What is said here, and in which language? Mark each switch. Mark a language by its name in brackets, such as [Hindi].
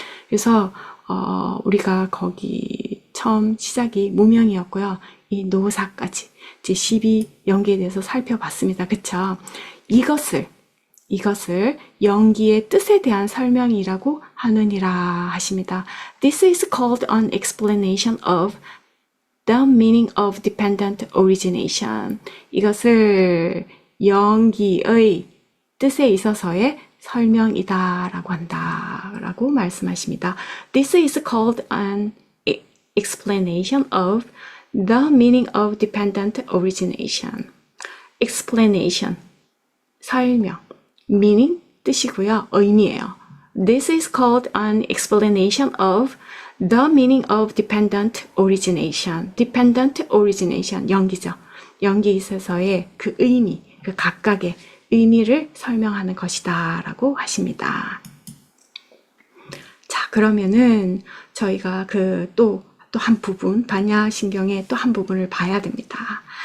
[Korean] 그래서 우리가 거기 처음 시작이 무명이었고요. 이 노사까지 이제 12연기에 대해서 살펴봤습니다. 그쵸? 이것을 연기의 뜻에 대한 설명이라고 하느니라 하십니다. [English] This is called an explanation of the meaning of dependent origination. [Korean] 이것을 연기의 뜻에 있어서의 설명이다라고 한다라고 말씀하십니다. [English] This is called an explanation of the meaning of dependent origination. [Korean] explanation, 설명, meaning, 뜻이고요. 의미예요. [English] This is called an explanation of the meaning of dependent origination. [Korean] dependent origination, 연기죠. 연기에 있어서의 그 의미, 그 각각의 의미를 설명하는 것이다 라고 하십니다. 자, 그러면은 저희가 또 한 부분, 반야신경의 또 한 부분을 봐야 됩니다.